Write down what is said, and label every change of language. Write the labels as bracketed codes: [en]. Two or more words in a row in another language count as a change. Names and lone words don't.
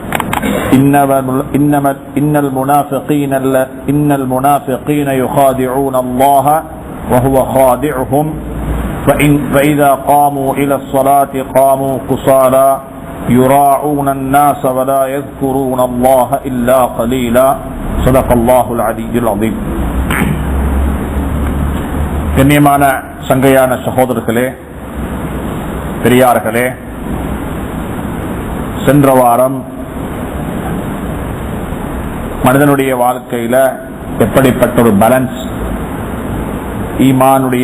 [ar] إن المنافقين يخادعون الله وهو خادعهم فإذا قاموا إلى الصلاة قاموا كسالى يراعون الناس ولا يذكرون الله إلا قليلا صدق الله العلي العظيم. [ta] கண்ணியமான சங்கையான சகோதரர்களே, பெரியார்களே, சென்ற வாரம் மனிதனுடைய வாழ்க்கையில எப்படிப்பட்ட ஒரு பேலன்ஸ் ஈமானுடைய